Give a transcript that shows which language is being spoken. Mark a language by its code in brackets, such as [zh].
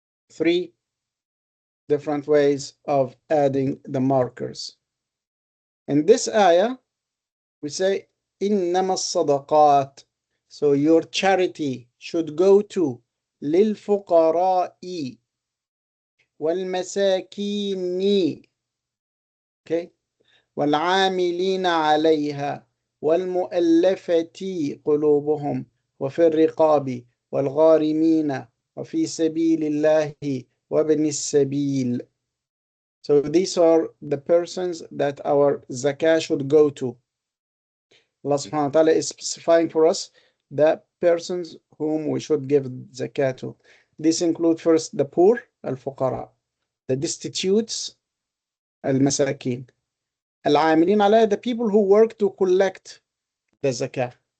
[en] 3 different ways of adding the markers. In this ayah, we say [ar] إنما الصدقات. [en] So your charity should go to [ar] للفقراء والمساكين. [en] Okay. [ar] والعاملين عليها والمؤلفة قلوبهم وفي الرقاب والغارمين وفي سبيل الله وابن السبيل. [en] So these are the persons that our zakah should go to. Allah subhanahu wa ta'ala is specifying for us the persons whom we should give zakah to. This include first the poor, al-fuqara, the destitutes, al-masakin, al-amilin alayha, the people who work to collect the zakah,